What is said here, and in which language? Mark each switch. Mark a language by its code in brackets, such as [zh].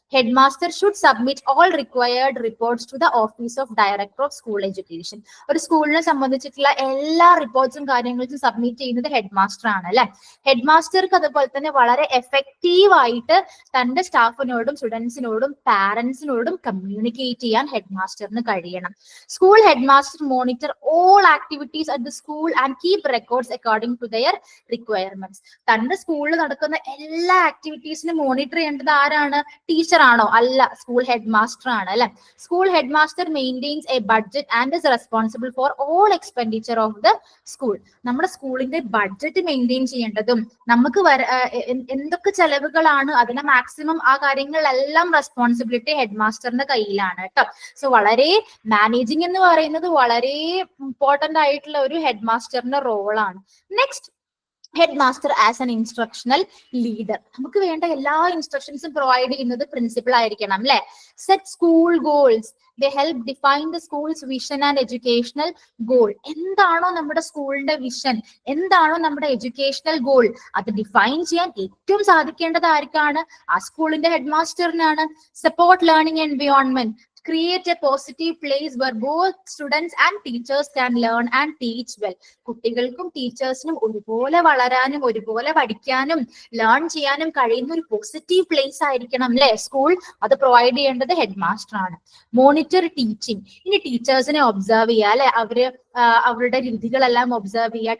[en] Head master should submit all required reports to the office of director of school education. [ml] ഒരു സ്കൂളിനെ സംബന്ധിച്ചിട്ടുള്ള എല്ലാ റിപ്പോർട്ട്സും കാര്യങ്ങളും സബ്മിറ്റ് ചെയ്യുന്നത് ഹെഡ് മാസ്റ്റർ ആണ് അല്ലെ. ഹെഡ് മാസ്റ്റർക്ക് അതുപോലെ തന്നെ വളരെ എഫക്റ്റീവ് ആയിട്ട് തന്റെ സ്റ്റാഫിനോടും സ്റ്റുഡൻസിനോടും പാരന്റ്സിനോടും കമ്മ്യൂണിക്കേറ്റ് ചെയ്യാൻ ഹെഡ് മാസ്റ്ററിന് കഴിയണം. School head master [en] monitor all activities at the school and keep records according to their requirements. [ml] തന്റെ സ്കൂളിൽ നടക്കുന്ന എല്ലാ ആക്ടിവിറ്റീസിനും മോണിറ്റർ ചെയ്യേണ്ടത് ആരാണ്? ടീച്ചർ ആണോ? അല്ല, സ്കൂൾ ഹെഡ് മാസ്റ്റർ ആണ് അല്ലെ. [en] School head master maintains a budget and is responsible for all expenditure of the school. [ml] നമ്മുടെ സ്കൂളിന്റെ ബഡ്ജറ്റ് മെയിൻറ്റെയിൻ ചെയ്യേണ്ടതും നമുക്ക് എന്തൊക്കെ ചെലവുകളാണ് അതിനെ മാക്സിമം ആ കാര്യങ്ങളിലെല്ലാം റെസ്പോൺസിബിലിറ്റി ഹെഡ് മാസ്റ്ററിന്റെ കയ്യിലാണ് കേട്ടോ. സോ വളരെ മാനേജിങ് എന്ന് പറയുന്നത് വളരെ ഇമ്പോർട്ടന്റ് ആയിട്ടുള്ള ഒരു ഹെഡ് മാസ്റ്ററിന്റെ റോളാണ്. [en] Next, head master as an instructional leader. [ml] നമുക്ക് വേണ്ട എല്ലാ ഇൻസ്ട്രക്ഷൻസും പ്രൊവൈഡ് ചെയ്യുന്നത് പ്രിൻസിപ്പൽ ആയിരിക്കണം അല്ലെ. [en] Set school goals. They help define the school's vision and educational goal. [ml] എന്താണോ നമ്മുടെ സ്കൂളിന്റെ വിഷൻ, എന്താണോ നമ്മുടെ എഡ്യൂക്കേഷണൽ ഗോൾ, അത് ഡിഫൈൻ ചെയ്യാൻ ഏറ്റവും സാധിക്കേണ്ടത് ആർക്കാണ്? ആ സ്കൂളിന്റെ head മാസ്റ്ററിനാണ്. [en] Support learning environment. Create a positive place where both students and teachers can learn and teach well. [ml] കുട്ടികൾക്കും ടീച്ചേഴ്സിനും ഒരുപോലെ വളരാനും ഒരുപോലെ പഠിക്കാനും ലേൺ ചെയ്യാനും കഴിയുന്ന ഒരു പോസിറ്റീവ് പ്ലേസ് ആയിരിക്കണം അല്ലെ സ്കൂൾ. അത് പ്രൊവൈഡ് ചെയ്യേണ്ടത് ഹെഡ് മാസ്റ്റർ ആണ്. [en] Monitor teaching. [ml] ഇനി ടീച്ചേഴ്സിനെ ഒബ്സർവ് ചെയ്യുക അല്ലെ. അവരുടെ രീതികളെല്ലാം ഒബ്സർവ് ചെയ്യുക.